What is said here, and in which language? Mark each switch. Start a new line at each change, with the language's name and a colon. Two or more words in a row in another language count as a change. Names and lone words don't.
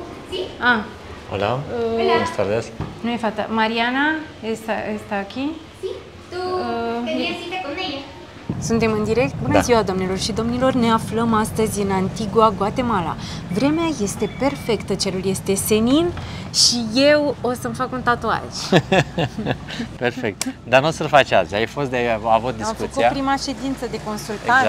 Spanish: Sí. Ah, Hola. Buenas tardes. no es falta. Mariana está aquí. Sí, tú tenías cita con ella.
Romanian: Suntem în direct. Bună Da. ziua, domnilor și domnilor! Ne aflăm astăzi în Antigua, Guatemala. Vremea este perfectă, cerul este senin și eu o să-mi fac un tatuaj. Perfect. Dar nu o să-l faci azi. Ai fost de a avut Am discuția. făcut prima ședință de consultanță.